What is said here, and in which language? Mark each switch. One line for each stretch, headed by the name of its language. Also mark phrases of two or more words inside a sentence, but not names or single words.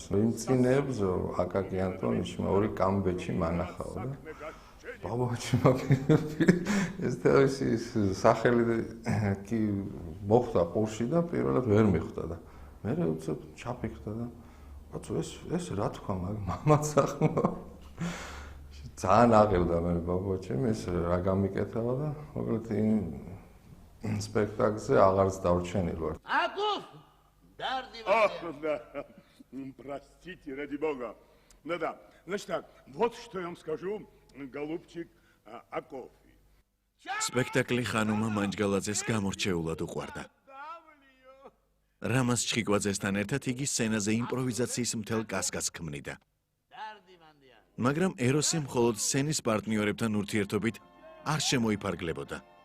Georgian: იმ წინებს აკაკი ანტონიშმა ორი კამბეჩი მანახაო და ბაბუაჩემ ეს თავისი სახელი კი მოხვდა ყურში და პირველად ვერ მიხვდა და მე უცებ ჩაფიქრდა და კაცო ეს რა თქვა მამაც ახლა ძალიან აღელდა მე ბაბუაჩემ ეს რა გამიკეთავა და მოკლედ იმ სპექტაკლზე აღარც დავრჩენილ ვარ.
Russian: Аков! Дарди да. Простите, ради бога. Да. Значит так, вот что я вам скажу, голубчик Аков.
Georgian: სპექტაკლი ხანუმა მანჯგალაძეს გამორჩეულად უყვარდა. რამაზ ჩხიკვაძესთან ერთად იგი სცენაზე იმპროვიზაციის მთელ კასკადს ქმნიდა. მაგრამ ეროსი მხოლოდ სცენის პარტნიორებთან ურთიერთობით არ შემოიფარგლებოდა.